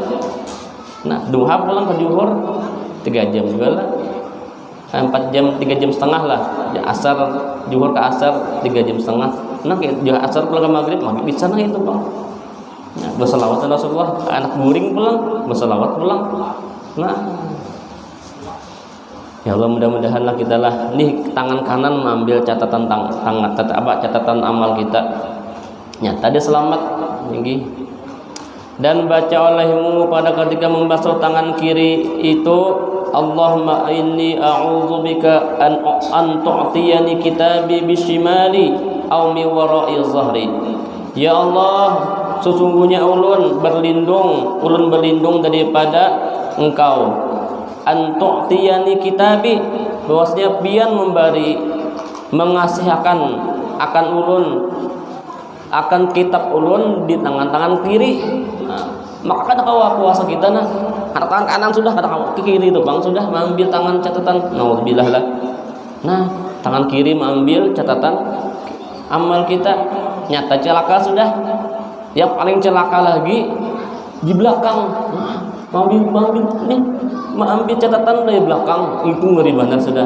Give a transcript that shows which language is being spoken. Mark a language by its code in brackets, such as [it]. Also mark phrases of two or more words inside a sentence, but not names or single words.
[bjn] Nah, duha pulang ke zuhur 3 jam juga lah. 4 jam, 3 jam setengah lah. Asar, zuhur ke asar 3 jam setengah. Nah, juga asar pulang ke maghrib bisa nah itu bang. Nah, berselawat Rasulullah, anak guring pulang, berselawat pulang. Nah, ya Allah mudah-mudahanlah kita lah. Nih tangan kanan mengambil catatan catatan amal kita. Nyata dia selamat tinggi. [id] Dan baca olehmu pada ketika membasuh tangan kiri itu, [ar] اللهم إني أعوذ بك أن تؤتيني كتابي بشمالي أو من وراء ظهري. يا الله, [bjn] sesungguhnya ulun berlindung daripada Engkau. [ar] أن تؤتيني كتابي, [bjn] bahwasanya pian mengasihkan akan ulun akan kitab ulun di tangan kiri. Nah, maka kada kawa kuasa kita nah tangan kanan sudah, kada kawa ke kiri itu bang sudah mengambil tangan catatan, naudzubillah lah. Nah, tangan kiri mengambil catatan amal kita, nyata celaka sudah. Yang paling celaka lagi di belakang, mengambil catatan dari belakang, itu ngeri banget sudah.